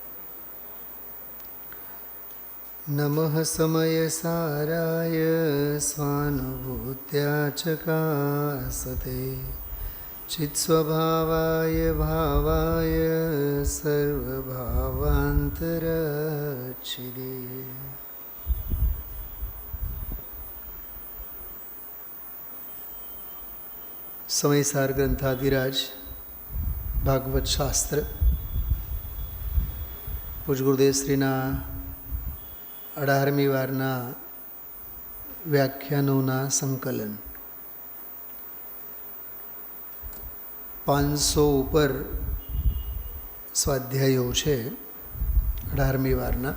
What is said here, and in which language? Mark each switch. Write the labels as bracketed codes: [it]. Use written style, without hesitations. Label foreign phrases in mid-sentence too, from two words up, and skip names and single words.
[sa] नमः समयसाराय स्वानुभूत्या चकासते चित्स्वभावाय भावाय सर्वभावान्तरच्छिदे। समयसार ग्रंथाधिराज भागवत शास्त्र [gu] પૂજ ગુરુદેવ શ્રીના 18મી વારના વ્યાખ્યાનોના સંકલન 500 ઉપર સ્વાધ્યાયો છે 18મી વારના.